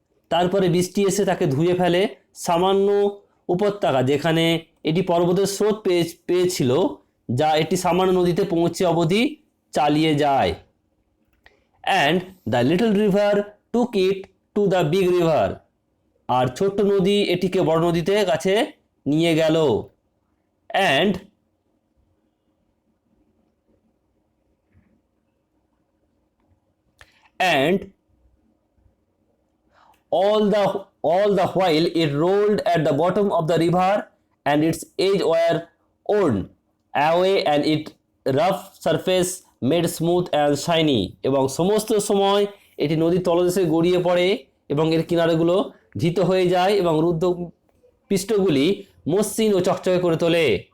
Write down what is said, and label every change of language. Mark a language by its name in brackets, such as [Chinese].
[Bangla] তারপরে বৃষ্টি এসে তাকে ধুয়ে ফেলে সামান্য উপত্যকা যেখানে এটি পর্বতের স্রোত পেয়েছিল, যা এটি সামান্য নদীতে পৌঁছে অবধি চালিয়ে যায়। [English] And the little river took it to the big river. [Bangla] আর ছোট্ট নদী এটিকে বড় নদীতে কাছে নিয়ে গেল। [English] And all the while it rolled at the bottom of the river and its edge were worn away and its rough surface made smooth and shiny. [Bangla] এবং সমস্ত সময় এটি নদীর তলদেশে গড়িয়ে পড়ে এবং এর কিনারাগুলো ধৃত হয়ে যায় এবং রুদ্ধ পৃষ্ঠগুলি মসৃণ ও চকচকে করে তোলে।